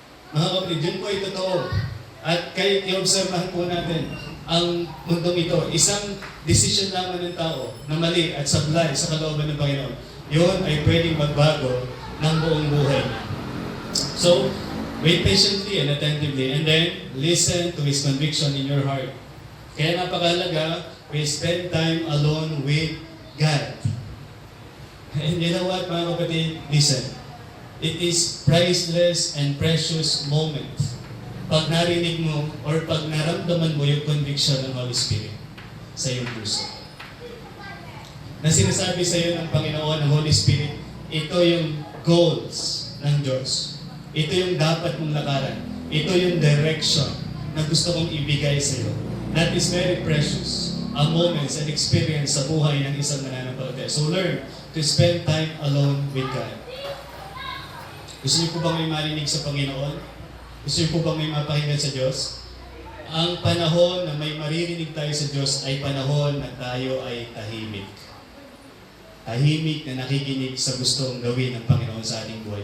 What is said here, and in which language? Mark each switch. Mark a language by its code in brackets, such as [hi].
[tl] Mga kapatid, yun po ay totoo. At kahit i-observahan po natin, ang mundong ito, isang decision lamang ng tao na mali at sablay sa kalooban ng Panginoon, yun ay pwedeng magbago ng buong buhay niya. [en] So, wait patiently and attentively, and then listen to His conviction in your heart. [tl] Kaya napakahalaga, [en] we spend time alone with God. And you know what, mga kapatid? Listen. It is priceless and precious moment [tl] pag narinig mo or pag naramdaman mo yung conviction ng Holy Spirit sa iyong puso. Na sinasabi sa iyo ng Panginoon, ng Holy Spirit, ito yung goals ng Diyos. Ito yung dapat mong lakaran. Ito yung direction na gusto kong ibigay sa iyo. [en] That is very precious. A moments and experience [tl] sa buhay ng isang mananampalataya. [en] So learn to spend time alone with God. [tl] Gusto niyo po bang may marinig sa Panginoon? Gusto niyo po bang may mapakinggan sa Diyos? Ang panahon na may maririnig tayo sa Diyos ay panahon na tayo ay tahimik. Tahimik na nakikinig sa gustong gawin ng Panginoon sa ating buhay.